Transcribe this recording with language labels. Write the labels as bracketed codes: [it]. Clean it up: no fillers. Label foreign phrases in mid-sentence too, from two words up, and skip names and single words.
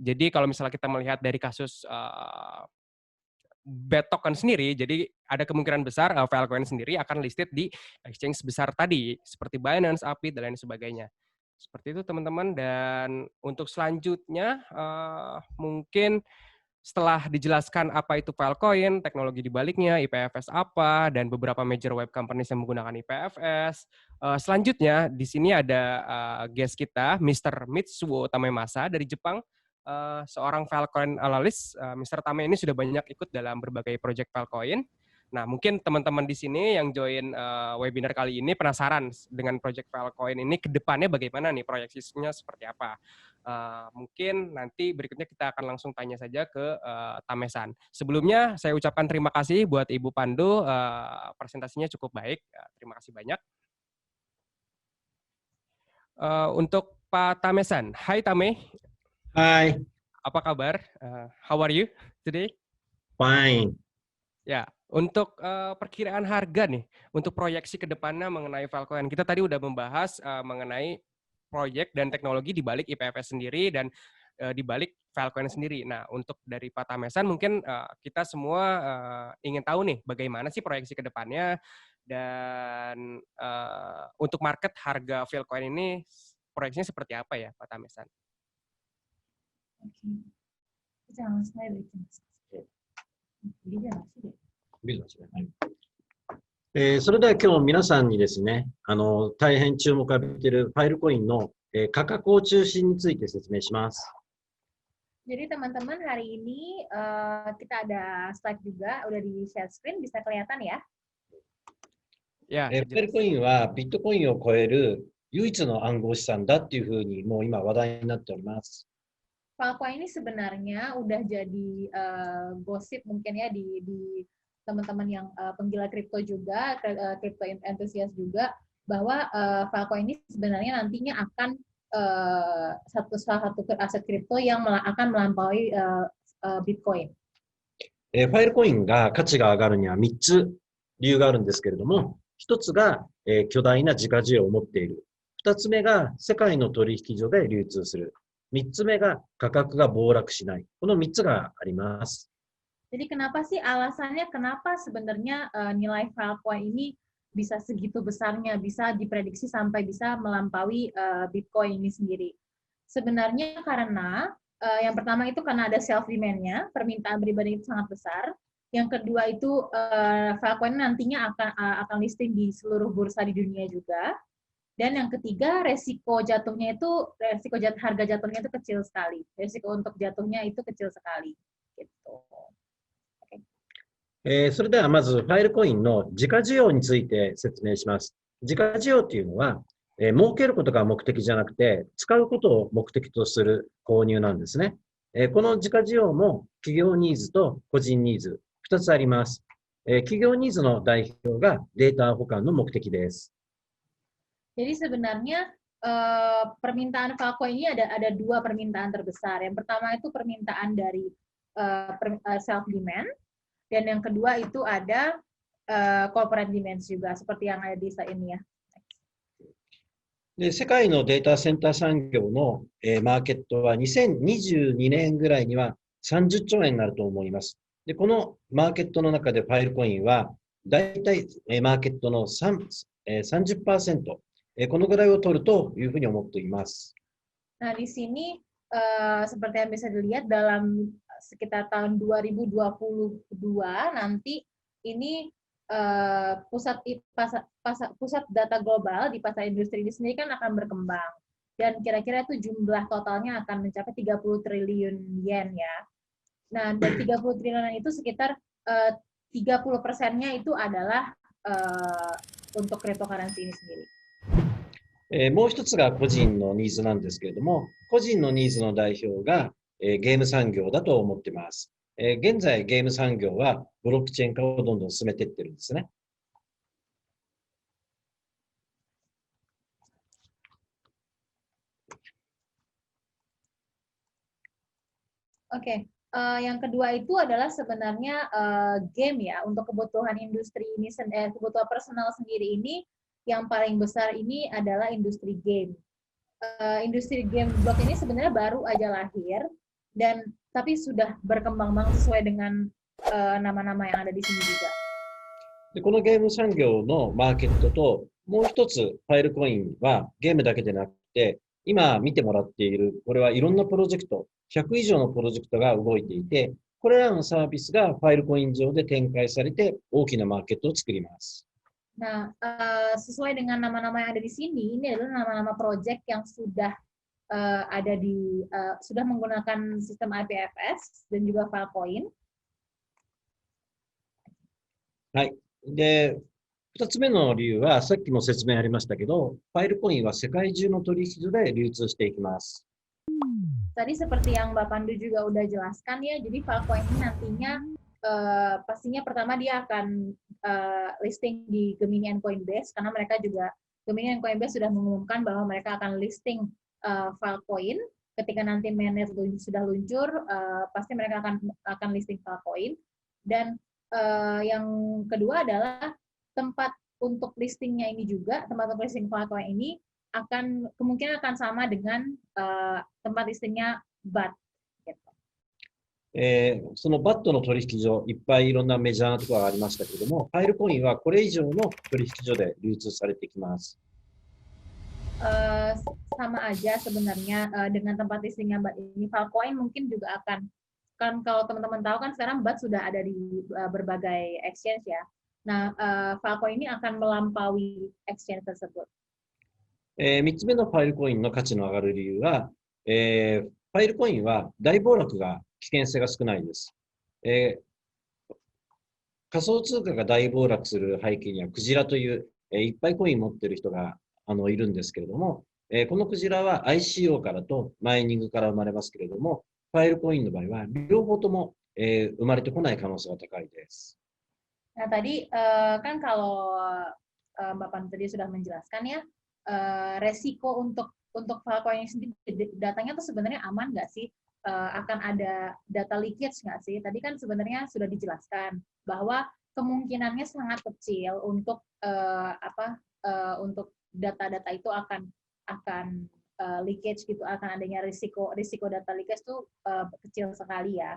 [id] Jadi kalau misalnya kita melihat dari kasus BAT token sendiri, jadi ada kemungkinan besar Filecoin sendiri akan listed di exchange besar tadi, seperti Binance, Upbit, dan lain sebagainya. Seperti itu teman-teman. Dan untuk selanjutnya mungkin setelah dijelaskan apa itu Filecoin, teknologi di baliknya, IPFS apa, dan beberapa [en] major web companies [id] yang menggunakan IPFS. Selanjutnya di sini ada guest kita, Mr. Mitsuo Tamemasa dari Jepang, seorang Filecoin analyst. Mr. Tame ini sudah banyak ikut dalam berbagai project Filecoin. Nah, mungkin teman-teman di sini yang join webinar kali ini penasaran dengan project Filecoin ini ke depannya bagaimana nih, proyeksinya seperti apa. Mungkin nanti berikutnya kita akan langsung tanya saja ke Tamesan. Sebelumnya saya ucapkan terima kasih buat Ibu Pandu, presentasinya cukup baik. Terima kasih banyak. Untuk Pak Tamesan, Hai Tame. Hai. Apa kabar? [en] How are you today? Fine. [id] Ya, untuk perkiraan harga nih, untuk proyeksi ke depannya mengenai Filecoin, kita tadi udah membahas mengenai proyek dan teknologi di balik IPFS sendiri dan di balik Filecoin sendiri. Nah, untuk dari Pak Tamesan mungkin kita semua ingin tahu nih bagaimana sih proyeksi ke depannya, dan untuk market harga Filecoin ini proyeksinya seperti apa ya Pak Tamesan? Jangan saya bikin. [ja] それでは今日皆さんにですね、大変注目を浴びているファイルコインの、価格を中心について説明します。 [id] Jadi teman-teman hari ini kita ada slide juga, udah di share screen, bisa kelihatan ya? [ja] や、ファイルコインはビットコインを超える唯一の暗号資産だっていうふうにもう今話題になっております。 [id] Filecoin ini sebenarnya udah jadi gosip mungkin ya di teman-teman yang penggila kripto juga, kripto enthusiast juga, bahwa Filecoin ini sebenarnya nantinya akan salah satu aset kripto yang akan melampaui Bitcoin. [ja] ファイルコインが価値が上がるには3つ理由があるんですけれども、1つが巨大な自家需要を持っている。2つ目が世界の取引所で流通する。3つ目が価格が暴落しない。この3つがあります。 [id] Jadi kenapa sih alasannya kenapa sebenarnya nilai Filecoin ini bisa segitu besarnya, bisa diprediksi sampai bisa melampaui Bitcoin ini sendiri? Sebenarnya karena yang pertama itu karena ada [en] self demand- [id] nya, permintaan pribadi itu sangat besar. Yang kedua itu Filecoin nantinya akan listing di seluruh bursa di dunia juga. Dan yang ketiga, resiko jatuhnya itu, harga jatuhnya itu kecil sekali. Resiko untuk jatuhnya itu kecil sekali. Gitu. Okay. [ja] それではまずファイルコインの自家需要について説明します。自家需要っていうのは、儲けることが目的じゃなくて、使うことを目的とする購入なんですね。この自家需要も企業ニーズと個人ニーズ、2つあります。企業ニーズの代表がデータ保管の目的です。 [id] Jadi sebenarnya permintaan Falcon ini ada dua permintaan terbesar. Yang pertama itu permintaan dari [en] self demand, [id] dan yang kedua itu ada [en] corporate demand [id] juga, seperti yang ada di slide ini ya. [ja] で、世界のデータセンター産業の、マーケットは2022年ぐらいには30兆円になると思います。で、このマーケットの中でファイルコインは、だいたいマーケットの30%、このぐらいを取るというふうに思っています。 [id] Nah, di sini seperti yang bisa dilihat dalam sekitar tahun 2022 nanti ini pusat data global di pasar industri ini sendiri kan akan berkembang, dan kira-kira itu jumlah totalnya akan mencapai 30 triliun yen ya. Nah, dan 30 triliun itu sekitar 30%-nya itu adalah untuk cryptocurrency ini sendiri. [ja] もう一つが個人のニーズなんですけれども、個人のニーズの代表が、ゲーム産業だと思っています。現在、ゲーム産業はブロックチェーン化をどんどん進めていってるんですね。 [id] Oke, yang kedua itu adalah sebenarnya game ya, untuk kebutuhan industri ini, kebutuhan personal sendiri ini, yang paling besar ini adalah industri game. Industri game block ini sebenarnya baru aja lahir, dan tapi sudah berkembang banget sesuai dengan nama-nama yang ada di sini juga. [ja] で、このゲーム産業のマーケットと、もう一つファイルコインはゲームだけでなくて、今見てもらっている、これはいろんなプロジェクト、100以上のプロジェクトが動いていて、これらのサービスがファイルコイン上で展開されて大きなマーケットを作ります。 [id] Nah, sesuai dengan nama-nama yang ada di sini, ini adalah nama-nama project yang sudah ada sudah menggunakan sistem IPFS dan juga Filecoin. [ja] はい。で、2つ目の理由は、さっきも説明ありましたけど、ファイルコインは世界中の取引所で流通していきます。 [id] Tadi seperti yang Mbak Pandu juga udah jelaskan ya, jadi Filecoin ini nantinya pastinya pertama dia akan listing di Gemini and Coinbase, karena mereka juga, Gemini and Coinbase sudah mengumumkan bahwa mereka akan listing Filecoin. Ketika nanti mainnet sudah luncur, pasti mereka akan listing Filecoin. Dan yang kedua adalah tempat untuk listingnya ini juga, tempat untuk listing Filecoin ini kemungkinan akan sama dengan tempat listingnya BAT. [ja] そのバットの取引所、いっぱいいろんなメジャーなところがありましたけれども、ファイルコインはこれ以上の取引所で流通されてきます。 [id] Sama aja sebenarnya dengan tempat listingnya BAT ini. Filecoin mungkin juga kan kalau teman-teman tahu kan sekarang BAT sudah ada di berbagai exchange ya. Nah, Filecoin ini akan melampaui exchange tersebut. [ja] 3 つ目のファイルコインの価値の上がる理由は、ファイルコインは大暴落が危険性が少ないです。仮想通貨が大暴落する背景にはクジラという、いっぱいコイン持ってる人がいるんですけれども、このクジラは ICO からとマイニングから生まれますけれども、ファイルコインの場合は両方とも、生まれてこない可能性が高いです。 [id] Nah, tadi kan kalau Mbak Pan tadi sudah menjelaskan ya, resiko untuk Filecoin ini sendiri, datanya tuh sebenarnya aman nggak sih? Akan ada data leakage nggak sih? Tadi kan sebenarnya sudah dijelaskan bahwa kemungkinannya sangat kecil untuk untuk data-data itu akan leakage gitu, akan adanya risiko data leakage itu kecil sekali ya.